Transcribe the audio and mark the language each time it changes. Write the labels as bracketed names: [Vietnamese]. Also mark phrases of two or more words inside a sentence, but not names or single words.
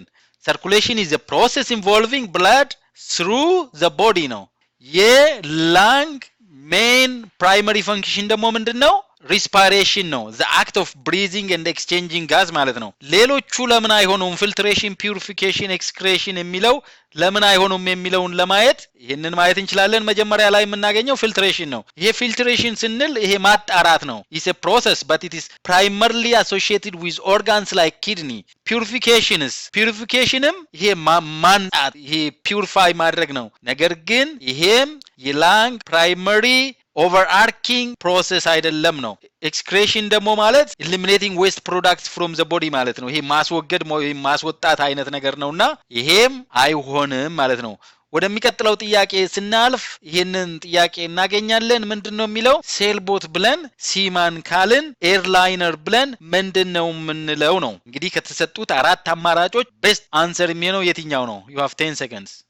[English] ሰርኩሌሽን is a process involving blood through the body ነው። የላንግ main primary function [Amharic] ደግሞ ምንድነው? ሪስፓይሬሽን ነው። [English] the act of breathing and exchanging gas [Amharic] ማለት ነው። ሌሎቹ ለምን አይሆኑም? ፊልትሬሽን፣ ፒዩሪፊኬሽን፣ ኤክስክሬሽን የሚለው ለምን አይሆኑም የሚለውን ለማየት ይሄንን ማየት እንችላለን። መጀመሪያ ላይ የምናገኘው ፊልትሬሽን ነው። ይሄ ፊልትሬሽን ስንል ይሄ ማጣራት ነው። [English] is a process but it is primarily associated with organs like kidney. [Amharic] ፒዩሪፊኬሽንም ይሄ ማንጣት፣ ይሄ ፒዩሪፋይ ማድረግ ነው። ነገር ግን ይሄም የላንግ ፕራይመሪ [English] overarching process [Amharic] አይደለም ነው። ኤክስክሬሽን ደግሞ ማለት [English] eliminating waste products from the body [Amharic] ማለት ነው። ይሄ ማስወገድ ወይም ማስወጣት አይነት ነገር ነውና ይሄም አይሆንም ማለት ነው። ወደሚቀጥለው ጥያቄ ስናልፍ ይሄንን ጥያቄ እናገኛለን። ምንድነው የሚለው? ሴል ቦት ብለን ሲማን ካልን ኤርላይነር ብለን ምንድነው የምንለው ነው። እንግዲህ ከተሰጡት አራት አማራጮች [English] best answer [Amharic] የሚሆነው የትኛው ነው? [English] you have 10 seconds.